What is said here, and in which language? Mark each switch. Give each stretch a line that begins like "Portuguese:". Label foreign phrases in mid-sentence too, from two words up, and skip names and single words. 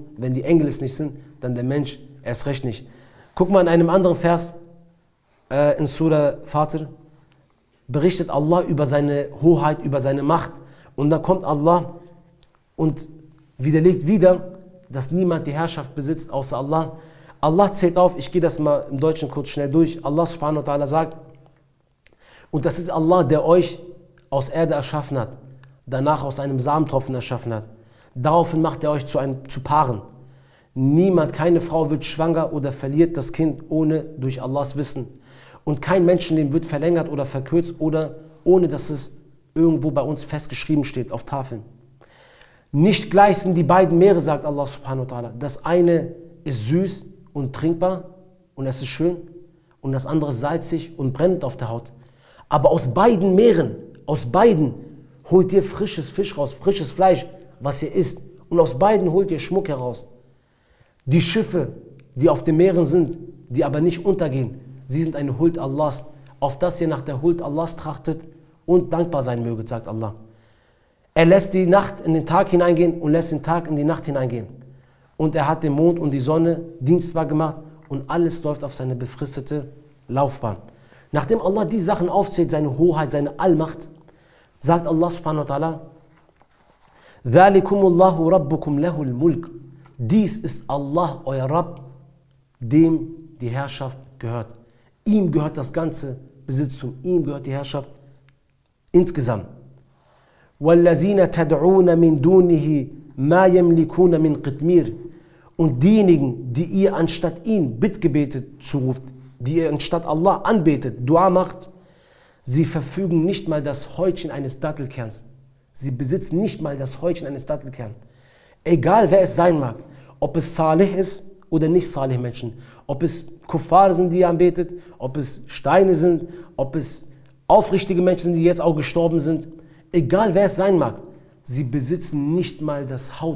German: Wenn die Engel es nicht sind, dann der Mensch erst recht nicht. Guck mal in einem anderen Vers in Surah Fatir, berichtet Allah über seine Hoheit, über seine Macht. Und dann kommt Allah und widerlegt wieder, dass niemand die Herrschaft besitzt außer Allah. Allah zählt auf, ich gehe das mal im Deutschen kurz schnell durch. Allah
Arabic: سبحانه وتعالى
German: sagt, und das ist Allah, der euch aus Erde erschaffen hat, danach aus einem Samentropfen erschaffen hat. Daraufhin macht er euch zu Paaren. Niemand, keine Frau wird schwanger oder verliert das Kind ohne durch Allahs Wissen. Und kein Menschenleben wird verlängert oder verkürzt oder ohne dass es irgendwo bei uns festgeschrieben steht auf Tafeln. Nicht gleich sind die beiden Meere, sagt Allah
Arabic: سبحانه وتعالى.
German: Das eine ist süß und trinkbar und es ist schön und das andere salzig und brennend auf der Haut. Aber aus beiden Meeren, aus beiden holt ihr frisches Fisch raus, frisches Fleisch, was ihr isst. Und aus beiden holt ihr Schmuck heraus. Die Schiffe, die auf den Meeren sind, die aber nicht untergehen, sie sind eine Huld Allahs, auf das ihr nach der Huld Allahs trachtet und dankbar sein möget, sagt Allah. Er lässt die Nacht in den Tag hineingehen und lässt den Tag in die Nacht hineingehen. Und er hat den Mond und die Sonne dienstbar gemacht und alles läuft auf seine befristete Laufbahn. Nachdem Allah die Sachen aufzählt, seine Hoheit, seine Allmacht, sagt Allah
Arabic: سبحانه وتعالى, ذلكم ربكم له الملك.
German: Dies ist Allah, euer Rabb, dem die Herrschaft gehört. Ihm gehört das ganze Besitztum, ihm gehört die Herrschaft insgesamt.
Arabic: وَالَّذِينَ تَدْعُونَ مِن دُونِهِ مَا يَمْلِكُونَ مِن قِطْمِيرٍ.
German: Und diejenigen, die ihr anstatt ihn Bittgebete zuruft, die ihr anstatt Allah anbetet, Dua macht, sie verfügen nicht mal das Häutchen eines Dattelkerns. Sie besitzen nicht mal das Häutchen eines Dattelkerns. Egal wer es sein mag, ob es Salih ist oder nicht Salih Menschen, ob es Kuffar sind, die ihr anbetet, ob es Steine sind, ob es aufrichtige Menschen sind, die jetzt auch gestorben sind, egal wer es sein mag, sie besitzen nicht mal das Haut.